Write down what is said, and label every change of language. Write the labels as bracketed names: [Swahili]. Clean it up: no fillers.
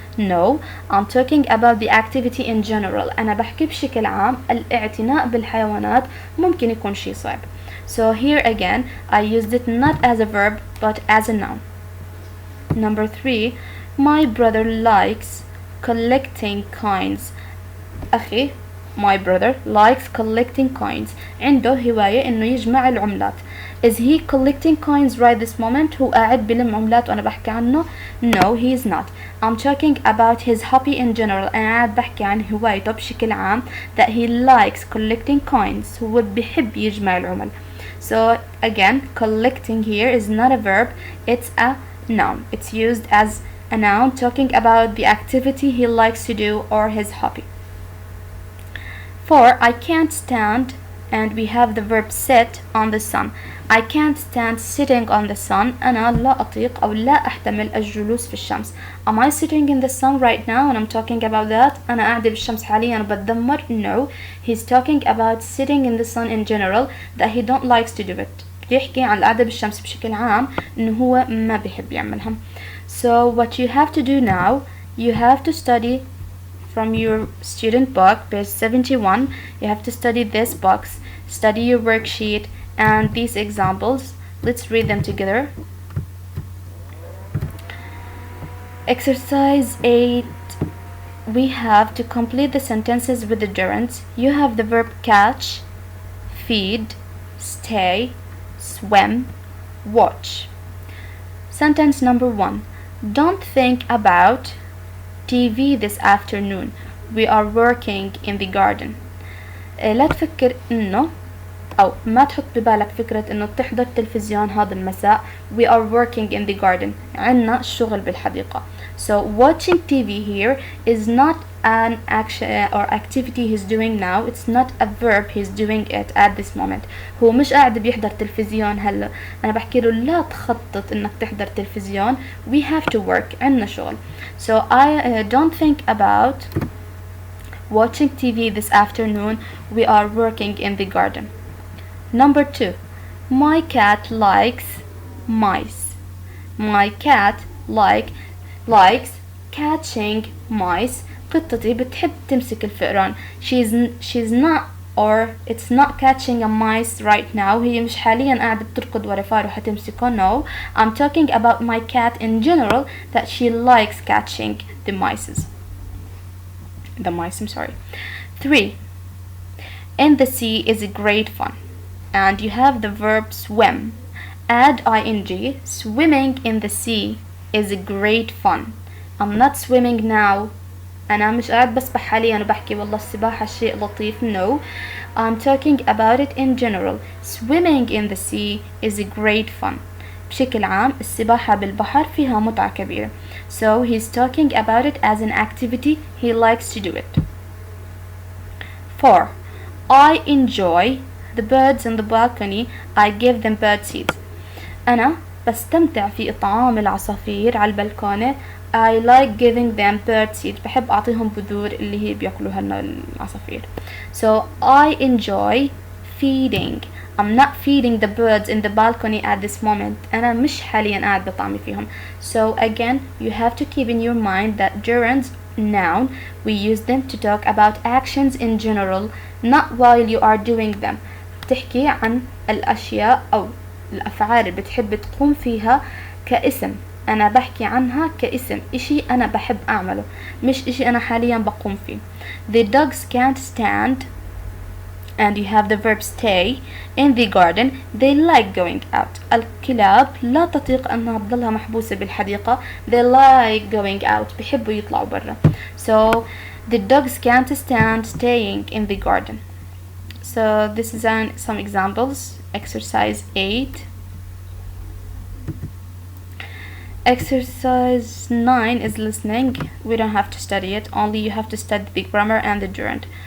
[English] No, I'm talking about the activity in general. [Arabic] أنا بحكي بشكل عام الاعتناء بالحيوانات ممكن يكون شيء صعب. [English] So here again, I used it not as a verb but as a noun. Number 3, my brother likes collecting coins. [Arabic] أخي [English] my brother likes collecting coins. [Arabic] عنده هواية إنه يجمع العملات. [English] Is he collecting coins right this moment? [Arabic] هو قاعد بلم عملات وأنا بحكي عنه. [English] No, he is not. I'm talking about his hobby in general. [Arabic] أنا قاعد بحكي عن هوايته بشكل عام, [English] that he likes collecting coins. [Arabic] هو بيحب يجمع العمل. [English] So again, collecting here is not a verb, it's a noun. It's used as a noun talking about the activity he likes to do or his hobby. 4. I can't stand, and we have the verb sit on the sun. I can't stand sitting on the sun. [Arabic] أنا لا أطيق أو لا أحتمل الجلوس في الشمس. [English] Am I sitting in the sun right now and I'm talking about that? [Arabic] أنا قاعدة بالشمس حاليا وبتدمر. [English] No, he's talking about sitting in the sun in general, that he don't likes to do it. [Arabic] بيحكي عن القعدة بالشمس بشكل عام إنه هو ما بيحب يعملها. [English] So what you have to do now, you have to study from your student book, page 71. You have to study this box, study your worksheet and these examples. Let's read them together. Exercise 8. We have to complete the sentences with the gerunds. You have the verb catch, feed, stay, swim, watch. Sentence number 1. Don't think about TV this afternoon. We are working in the garden. [Arabic] لا تفكر إنه أو ما تحط ببالك فكرة إنه تحضر تلفزيون هذا المساء. [English] We are working in the garden. [Arabic] عنا الشغل بالحديقة. [English] So watching TV here is not an action or activity he's doing now. It's not a verb he's doing it at this moment. [Arabic] هو مش قاعد بيحضر تلفزيون هلا. أنا بحكي له لا تخطط إنك تحضر تلفزيون. [English] We have to work. [Arabic] عنا شغل. [English] So I don't think about watching TV this afternoon. We are working in the garden. Number 2. My cat likes mice. My cat likes catching mice. [Arabic] قطتي بتحب تمسك الفئران. [English] She's not, or it's not catching a mice right now. [Arabic] هي مش حاليا قاعدة بتركض ورا فار وحتمسكه. [English] No, I'm talking about my cat in general, that she likes catching the mice. I'm sorry. 3. In the sea is great fun. And you have the verb swim. Add ing. Swimming in the sea is great fun. I'm not swimming now. [Arabic] أنا مش قاعد بسبح حاليا وبحكي والله السباحة شيء لطيف. [English] No, I'm talking about it in general. Swimming in the sea is great fun. [Arabic] بشكل عام السباحة بالبحر فيها متعة كبيرة. [English] So he's talking about it as an activity he likes to do it. 4. I enjoy the birds on the balcony. I give them bird seeds. [Arabic] أنا بستمتع في إطعام العصافير على البلكونة. [English] I like giving them bird seeds. [Arabic] بحب أعطيهم بذور اللي هي بياكلوها العصافير. [English] So I enjoy feeding. I'm not feeding the birds in the balcony at this moment. [Arabic] أنا مش حاليا قاعد بطعمي فيهم. [English] So again, you have to keep in your mind that gerunds, noun, we use them to talk about actions in general, not while you are doing them. [Arabic] بتحكي عن الأشياء أو الأفعال اللي بتحب تقوم فيها كاسم. أنا بحكي عنها كاسم، إشي أنا بحب أعمله، مش إشي أنا حاليا بقوم فيه. [English] The dogs can't stand, and you have the verb stay in the garden. They like going out. [Arabic] الكلاب لا تطيق أنها تضلها محبوسة بالحديقة. [English] They like going out. [Arabic] بيحبوا يطلعوا برا. [English] So the dogs can't stand staying in the garden. So this is some examples. Exercise 8. Exercise 9 is listening. We don't have to study it, only you have to study the grammar and the gerund.